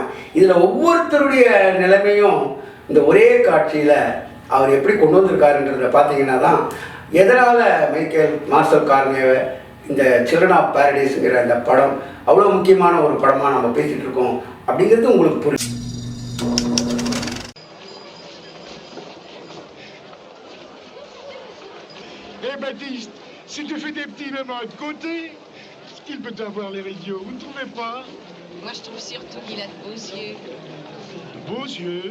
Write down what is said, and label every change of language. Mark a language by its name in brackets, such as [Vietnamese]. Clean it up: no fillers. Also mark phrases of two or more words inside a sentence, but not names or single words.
[Tamil] இதில் ஒவ்வொருத்தருடைய நிலைமையும் இந்த ஒரே காட்சியில் அவர் எப்படி கொண்டு வந்திருக்காருன்றதை பார்த்தீங்கன்னா தான் எதனால் மார்சல் கார்னேவை இந்த சில்ட்ரன் ஆஃப் பாரடைஸுங்கிற அந்த படம் அவ்வளோ முக்கியமான ஒரு படமாக நம்ம பேசிகிட்டு இருக்கோம் அப்படிங்கிறது உங்களுக்கு புரியும். [French] Eh Baptiste, si tu fais des petits moments de côté, il peut avoir les idiots, vous ne trouvez pas? Moi, je trouve surtout qu'il a de beaux yeux. De beaux yeux?